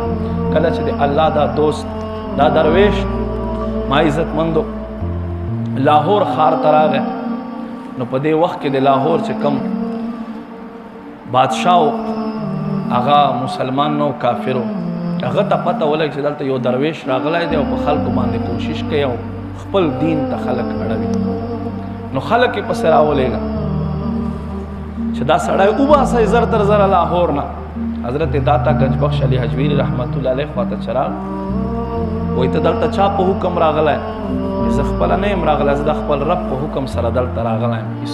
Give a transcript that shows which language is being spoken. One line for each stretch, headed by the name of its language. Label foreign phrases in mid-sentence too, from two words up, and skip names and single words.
Pashto: کله چې د الله دا دوست دا درویش ما عزت مندو لاهور خار تراغه نو په دې وخت کې د لاهور چې کم بادشاہ هغه مسلمان نو کافرو هغه ته پته ولګ چې دلته یو درویش راغلی دی او په خلکو باندې کوشش کوي او خپل دین ته خلق اړوي. نو خلق یې پسې راولېږه چې دا سړی وباسئ زر تر زره لاهور نه. حضرت داتا گنج بخش علی حجویری
Arabic: رحمت الله علیه
Pashto: خواته چې راغ وایي ته دلته چا په حکم راغلی؟ زه خپله نه یم راغلی، زه د خپل رب په حکم سره دلته راغلی یم.